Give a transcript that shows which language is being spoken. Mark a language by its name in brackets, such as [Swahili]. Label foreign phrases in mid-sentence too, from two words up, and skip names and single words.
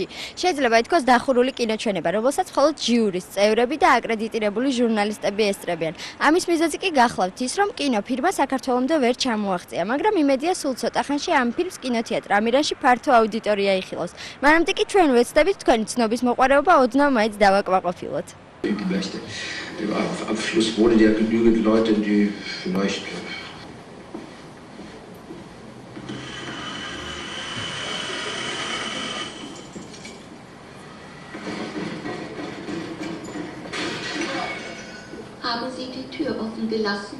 [Georgian] შეიძლება ითქვას დახურული კინოჩვენება, რომელსაც მხოლოდ ჟიურის წევრები და აკრედიტირებული ჟურნალისტები ესწრებიან. ამის მიზეზი კი გახლავთ ის, რომ კინოფირმა საქართველომდე ვერ ჩამოაღწია, მაგრამ იმედია სულ ცოტა ხანში ამ ფილმს კინოთეატრ ამირანში ფართო აუდიტორია იხილავს. მანამდე კი ჩვენ ვეცდებით თქვენი ცნობის მოყვარეობა ოდნავ მაინც დავაკმაყოფილოთ. [German] Im Abschluss wohnen ja genügend Leute, die vielleicht Haben Sie die Tür offen gelassen?